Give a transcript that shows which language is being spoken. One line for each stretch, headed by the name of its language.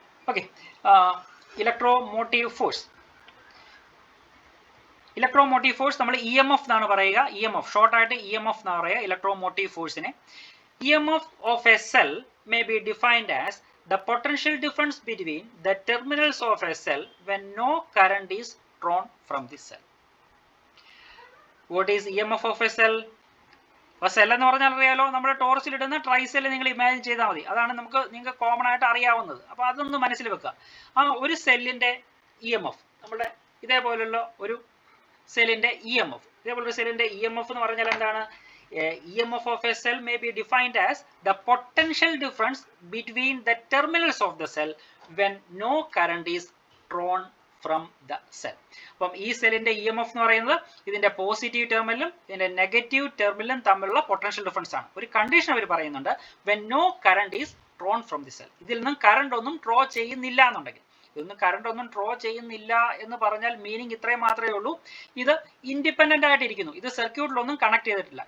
Malayalam: Okay, electromotive force നമ്മൾ EMF എന്നാണ് പറയുക. EMF ഷോർട്ട് ആയിട്ട് EMF എന്നാണ് പറയുക ഇലക്ട്രോമോട്ടീവ് ഫോഴ്സിനെ.
English: EMF of a cell may be defined as the potential difference between the terminals of a cell when no current is drawn from the cell. What is EMF of a cell?
Malayalam: അപ്പോൾ cell എന്ന് പറഞ്ഞാൽ അറിയാലോ, നമ്മുടെ ടോർച്ചിൽ ഇടുന്ന ട്രൈസെൽ നിങ്ങൾ imagine ചെയ്താൽ മതി, അതാണ് നിങ്ങൾക്ക് കോമൺ ആയിട്ട് അറിയാവുന്നത്. അപ്പോൾ അതൊന്ന് മനസ്സിൽ വെക്കുക. ആ ഒരു സെല്ലിന്റെ EMF, നമ്മുടെ ഇതേപോലുള്ള ഒരു സെല്ലിന്റെ EMF എന്ന് പറഞ്ഞാൽ എന്താണ്?
English: EMF of a cell may be defined as the potential difference between the terminals of the cell when no current is drawn from the cell.
Malayalam: അപ്പം ഈ സെല്ലിന്റെ EMF എന്ന് പറയുന്നത് ഇതിന്റെ പോസിറ്റീവ് ടെർമിനലും ഇതിന്റെ നെഗറ്റീവ് ടെർമിനലും തമ്മിലുള്ള പൊട്ടൻഷ്യൽ ഡിഫറൻസ് ആണ്. ഒരു കണ്ടീഷൻ അവർ പറയുന്നുണ്ട്,
English: when no current is drawn from the cell.
Malayalam: ഇതിൽ നിന്നും കറണ്ട് ഒന്നും ഡ്രോ ചെയ്യുന്നില്ല എന്നുണ്ടെങ്കിൽ, ഇതൊന്നും കറണ്ട് ഒന്നും ഡ്രോ ചെയ്യുന്നില്ല എന്ന് പറഞ്ഞാൽ മീനിങ് ഇത്രയും മാത്രമേ ഉള്ളൂ, ഇത് ഇൻഡിപെൻഡന്റ് ആയിട്ടിരിക്കുന്നു, ഇത് സർക്യൂട്ടിലൊന്നും കണക്ട് ചെയ്തിട്ടില്ല.